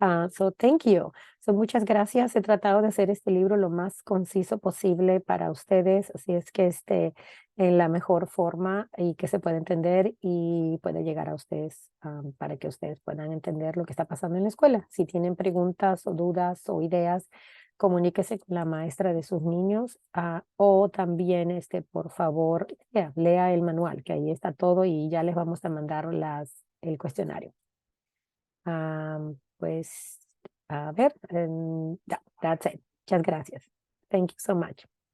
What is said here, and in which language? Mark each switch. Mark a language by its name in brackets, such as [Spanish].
[English] So thank you. So muchas gracias. [Spanish] He tratado de hacer este libro lo más conciso posible para ustedes. Así es que en la mejor forma y que se pueda entender y pueda llegar a ustedes para que ustedes puedan entender lo que está pasando en la escuela. Si tienen preguntas o dudas o ideas, comuníquese con la maestra de sus niños o también, por favor, lea el manual, que ahí está todo y ya les vamos a mandar el cuestionario. [English] Pues, a ver, that's it. Muchas gracias. Thank you so much.